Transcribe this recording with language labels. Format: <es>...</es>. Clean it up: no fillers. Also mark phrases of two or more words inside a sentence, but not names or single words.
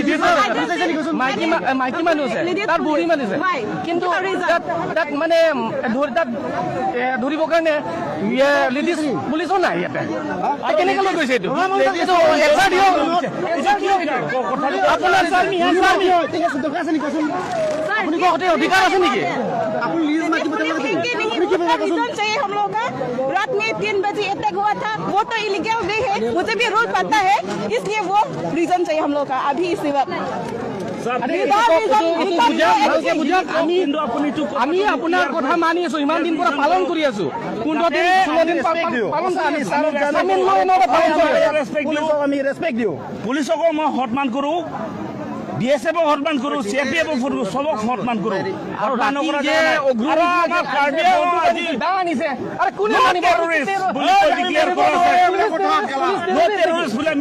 <as>মাইকী মানুহ আছে তাৰ বুঢ়ী মানুহ আছে কিন্তু তাত মানে তাত ধৰিবৰ কাৰণে লেডিজ পুলিচো নাই ইয়াতে কেনেকৈ লৈ গৈছে এইটো আপোনাৰ অধিকাৰ আছে নেকি</as> <hi>रीजन चाहिए हम लोग का रात में 3 बजे अटैक हुआ था वो तो</hi> <en>illegal way</en> <hi>है मुझे भी रूल पता है इसलिए वो रीजन चाहिए हम लोग का अभी इसी वक्त</hi> <as>আমি আপোনাৰ কথা মানি আছো ইমান দিন পৰা পালন কৰি আছো 15 দিন 16 দিন আমি ৰেছপেক্ট দিওঁ পুলিচকো মই সন্মান কৰোঁ বিএসএফক সন্মান কৰোঁ চিআৰপিএফক সবক সন্মান কৰোঁ আৰু আমি</as>